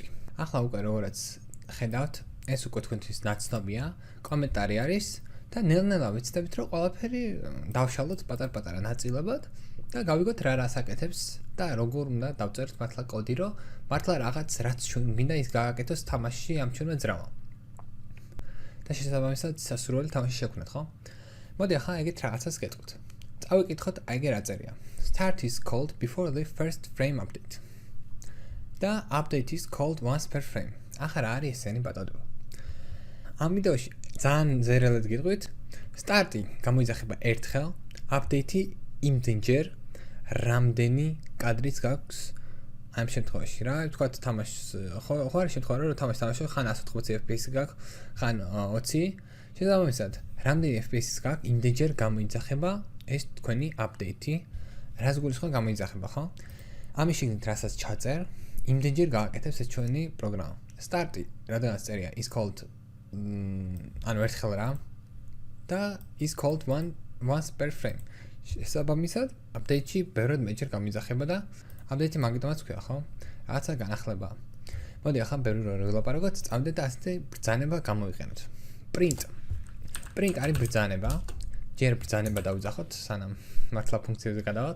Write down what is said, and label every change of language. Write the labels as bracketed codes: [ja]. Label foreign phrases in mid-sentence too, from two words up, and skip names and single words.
[ka] ახლა უკვე როგორც ხედავთ, ეს უკვე თქვენთვის ნაცნობია, კომენტარი არის და ნელ-ნელა ვიცდებით, რომ ყველაფერი დავშალოთ პატარ-პატარა ნაწილებად და გავიგოთ რა აკეთებს და როგორ უნდა დავწეროთ მართლა კოდი, რომ მართლა რაღაც რაც ჩვენ მინდა ის გააკეთოს თამაშში ამ ჩვენმა ძრავამ. და შესაბამისად სასურველი თამაში შევქმნათ, ხო? მოდი ახლა ეგეთ რაღაცას გეტყვით. წავიკითხოთ აი ეგ რა წერია. [en] Start is called before the first frame update. და update is called once per frame. [ka] ახლა რა არის ესენი ბატონო? ამ ვიდეოში ძალიან ზერელად გიტყვით. Start-ი გამოიძახება ერთხელ, update-ი იმდენჯერ, რამდენი კადრიც გაქვს ამ შემთხვევაში რა, ვთქვათ თამაშს ხო არის შემთხვევა რომ თამაშს თამაშობ ხან 180 FPS-ი გაქვს, ხან 20. შესაბამისად, რამდენი FPS-ის გაქვს, იმდენჯერ გამოიძახება ეს თქვენი update-ი, რაც გულისხმობს გამოიძახება, ხო? ამის შიგნით რასაც ჩაწერ, იმდენჯერ გააკეთებს ეს ჩვენი პროგრამა. [en] Start-ი, [ka] რადგანაც წერია [en] is called [ka] ანუ ერთხელ რა და [en] is called once per frame. [ka] შესაბამისად, update-ში ბევრად მეჯერ გამოიძახება და update-ი მაგიტომაც ქვია, ხო? რაღაცა განახლება. მოდი ახლა ბევრი რო ვილაპარაკოთ, წავიდეთ და ასეთი ბრძანება გამოვიყენოთ. Print არის ბრძანება. ჯერ ბრძანება დავიძახოთ, სანამ მართლა ფუნქციაზე გადავალთ.